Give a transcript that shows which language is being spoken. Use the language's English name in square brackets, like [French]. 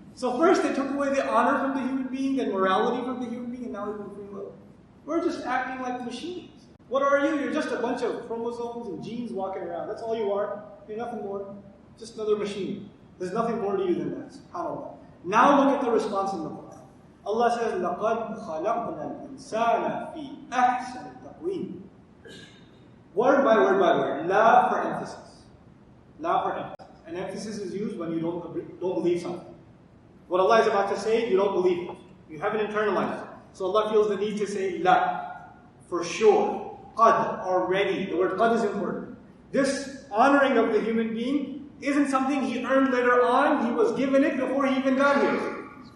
[English] So first they took away the honor from the human being, then morality from the human being, and now even free will. We're just acting like machines. What are you? You're just a bunch of chromosomes and genes walking around. That's all you are. You're nothing more. Just another machine. There's nothing more to you than that. SubhanAllah. Now look at the response in the Quran. [Arabic] Allah says, لَقَدْ خَلَقْنَا الْإِنسَانَ فِي أَحْسَنِ تَقْوِيمٍ. [English] Word by word by word. La for emphasis. La for emphasis. And emphasis is used when you don't believe something. What Allah is about to say, you don't believe it. You haven't internalized it. So Allah feels the need to say la. For sure. Qad, already. The word qad is important. This honoring of the human being isn't something he earned later on. He was given it before he even got here.